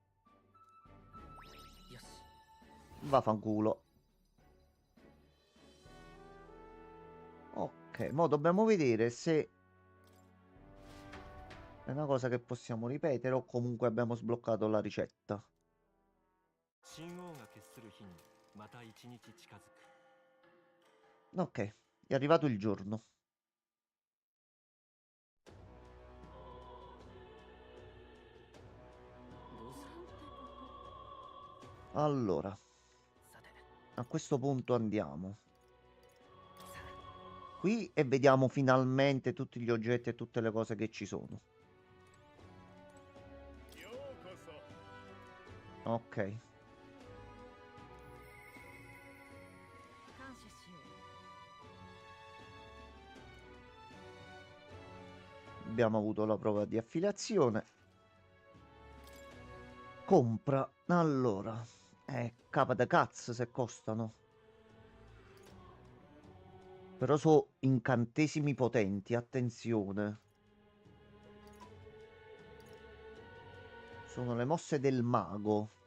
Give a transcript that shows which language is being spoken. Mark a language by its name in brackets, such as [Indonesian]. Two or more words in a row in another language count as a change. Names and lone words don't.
[Japanese] よし [Italian] vaffanculo. Ok, mo dobbiamo vedere se è una cosa che possiamo ripetere o comunque abbiamo sbloccato la ricetta. [Japanese] 神王が決する日にまた一日近づく。 [Italian] Ok, è arrivato il giorno. Allora, [Japanese] さて [Italian] a questo punto andiamo qui e vediamo finalmente tutti gli oggetti e tutte le cose che ci sono. [Japanese] ようこそ [Italian] Ok, [Japanese] 感謝しよう [Italian] abbiamo avuto la prova di affiliazione. Compra. Allora, capa da cazzo se costano. Però sono incantesimi potenti, attenzione. Sono le mosse del mago.